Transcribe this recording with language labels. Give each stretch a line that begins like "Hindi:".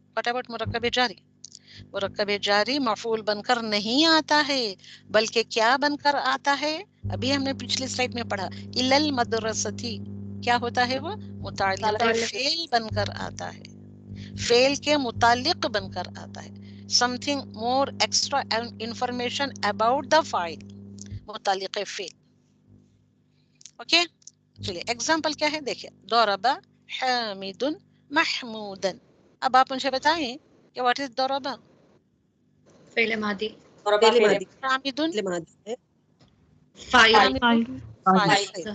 English: what about
Urdu: مرکب جاری؟ مرکب جاری مفعول بن کر نہیں آتا ہے، بلکہ کیا بن کر آتا ہے؟ ابھی ہم نے پچھلی سلائیڈ میں پڑھا،
Arabic: الی المدرستی.
Urdu: کیا ہوتا ہے وہ؟ متعلق فعل بن کر آتا ہے، فعل کے متعلق بن کر آتا ہے.
English: something more extra information about the file،
Urdu: متعلق فعل. اوکے، چلیے ایگزامپل کیا ہے دیکھیں.
Arabic: ضرب حامد محمودا.
Urdu: اب آپ مجھے بتائیں کہ
English: what is
Urdu: ضرب؟ فعل ماضی. فعل ماضی، حامد فعل ماضی ہے. فاعل. فاعل.